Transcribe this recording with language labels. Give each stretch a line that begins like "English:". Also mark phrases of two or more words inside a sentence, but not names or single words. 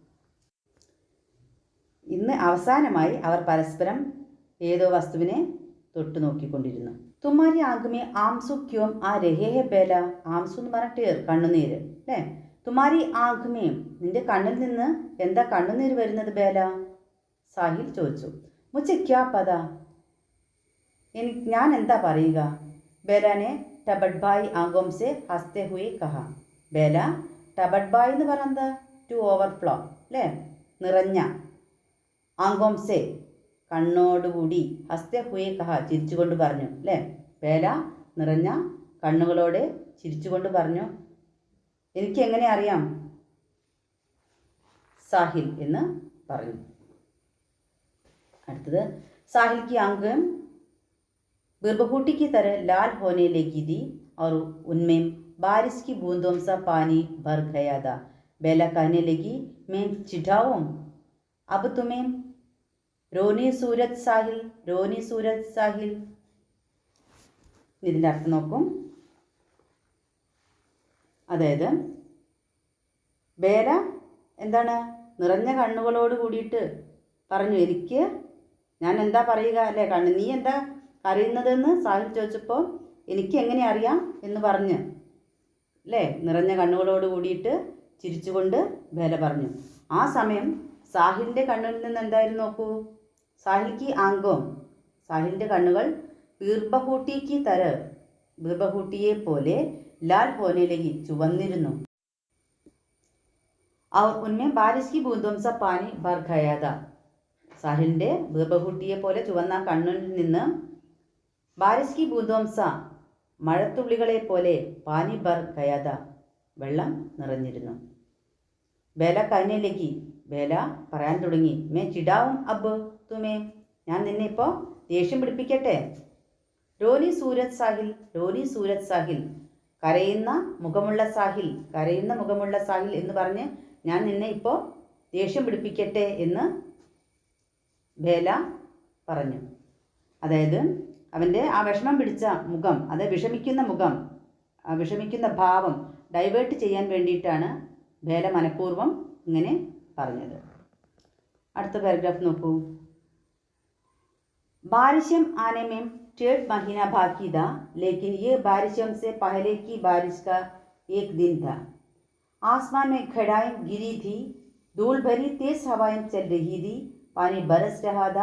Malayalam: ഇന്ന് അവസാനമായി അവർ പരസ്പരം ഏതോ വസ്തുവിനെ തൊട്ടു നോക്കിക്കൊണ്ടിരുന്നു.
Hindi: तुम्हारी आंखों में आंसू क्यों आ रहे हैं बेला.
Malayalam: ആംസു എന്ന് പറഞ്ഞിട്ട് കണ്ണുനീര് അല്ലേ?
Hindi: तुम्हारी आंखों में,
Malayalam: നിന്റെ കണ്ണിൽ നിന്ന് എന്താ കണ്ണുനീര് വരുന്നത് ബേല? സാഹിൽ ചോദിച്ചു.
Hindi: മുझे क्या पता?
Malayalam: ഞാൻ എന്താ പറയുക?
Hindi: बेला ने डबडबाई आंखों से हंसते हुए कहा.
Malayalam: ബേല ടബഡ്ബായ് എന്ന് പറയുന്നത്
English: to overflow
Malayalam: അല്ലേ? നിറഞ്ഞ.
Hindi: आंखों से
Malayalam: കണ്ണോടുകൂടി,
Hindi: हंसते हुए कहा
Malayalam: ചിരിച്ചുകൊണ്ട് പറഞ്ഞു അല്ലേ? ബേല നിറഞ്ഞ കണ്ണുകളോടെ ചിരിച്ചുകൊണ്ട് പറഞ്ഞു, എനിക്ക് എങ്ങനെ അറിയാം? സാഹിൽ എന്ന് പറഞ്ഞു. അടുത്തത്,
Hindi: साहिल की आंखें बिरबहूटी की तरह लाल होने लगी थी और उनमें बारिश की बूंदों सा पानी भर गया था. बेला कहने लगी, मैं चिढ़ाऊं अब तुम्हें? रोनी सूरज साहिल, रोनी सूरज साहिल.
Malayalam: ഇതിൻ്റെ അർത്ഥം നോക്കും. അതായത് ബേല എന്താണ് നിറഞ്ഞ കണ്ണുകളോട് കൂടിയിട്ട് പറഞ്ഞു, എനിക്ക് ഞാൻ എന്താ പറയുക അല്ലേ? നീ എന്താ അറിയുന്നതെന്ന് സാഹിൽ ചോദിച്ചപ്പോൾ എനിക്ക് എങ്ങനെ അറിയാം എന്ന് പറഞ്ഞ് അല്ലേ? നിറഞ്ഞ കണ്ണുകളോട് കൂടിയിട്ട് ചിരിച്ചുകൊണ്ട് ബേല പറഞ്ഞു. ആ സമയം സാഹിലിൻ്റെ കണ്ണിൽ നിന്ന് എന്തായിരുന്നു നോക്കൂ. സാഹിൽക്ക് ആങ്കോം, സാഹിലിൻ്റെ കണ്ണുകൾ ബീർബഹൂട്ടിക്ക് തര, ബീർബഹൂട്ടിയെ പോലെ
Hindi: लाल होने
Malayalam: ചുവന്നിരുന്നു.
Hindi: और उनमें बारिश की बूंदों सा पानी भर गया था.
Malayalam: സാഹിലിൻ്റെ ബീർബഹൂട്ടിയെ പോലെ ചുവന്ന കണ്ണിൽ നിന്ന്
Hindi: बारिश की बूंदों सा
Malayalam: മഴത്തുള്ളികളെ പോലെ
Hindi: पानी भर गया था,
Malayalam: വെള്ളം നിറഞ്ഞിരുന്നു.
Hindi: ബേല कहने लगी,
Malayalam: ബേല പറയാൻ തുടങ്ങി,
Hindi: मैं चिढ़ाऊं अब तुम्हें,
Malayalam: ഞാൻ നിന്നെ ഇപ്പോൾ ദേഷ്യം പിടിപ്പിക്കട്ടെ.
Hindi: रोनी सूरज साहिल,
Malayalam: കരയുന്ന മുഖമുള്ള സാഹിൽ എന്ന് പറഞ്ഞ് ഞാൻ നിന്നെ ഇപ്പോൾ ദേഷ്യം പിടിപ്പിക്കട്ടെ എന്ന് ബേല പറഞ്ഞു. അതായത് അവൻ്റെ ആ വിഷമം പിടിച്ച മുഖം, അത് വിഷമിക്കുന്ന മുഖം, വിഷമിക്കുന്ന ഭാവം ഡൈവേർട്ട് ചെയ്യാൻ വേണ്ടിയിട്ടാണ് ബേല മനഃപൂർവ്വം ഇങ്ങനെ പറഞ്ഞത്. അടുത്ത പാരഗ്രാഫ് നോക്കൂ.
Hindi: बारिशम आने में 1.5 महीना बाकी था, लेकिन ये बारिशम से पहले की बारिश का एक दिन था. आसमान में घटाएं गिरी थी, धूल भरी तेज हवाएं चल रही थी, पानी बरस रहा था.